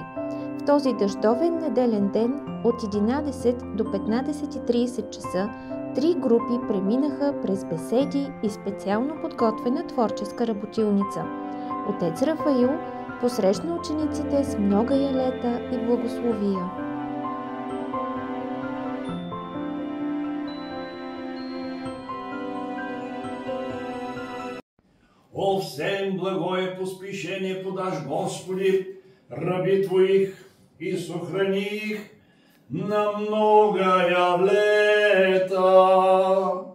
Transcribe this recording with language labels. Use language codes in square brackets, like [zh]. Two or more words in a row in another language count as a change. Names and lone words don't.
[bg] В този дъждовен неделен ден от 11 до 15:30 часа 3 групи преминаха през беседи и специално подготвена творческа работилница. Отец Рафаил посрещна учениците с много ялета и благословия. [cu] О, всем благое поспешение подашь, Господи, раби Твоих, и сохрани их на многое лета.